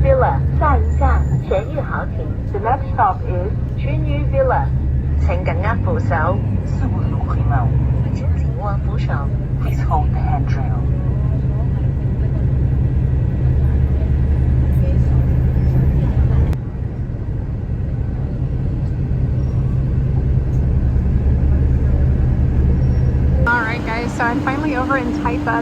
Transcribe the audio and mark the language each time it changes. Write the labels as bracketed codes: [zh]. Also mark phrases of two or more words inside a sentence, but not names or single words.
[yue] 下一站全运豪庭。 [en] The next stop is 全运 Villa。 [yue] 請緊握扶手。四五路回眸，請緊握扶手。 [en] Please hold the handrail. Alright guys, so I'm finally over in Taipa.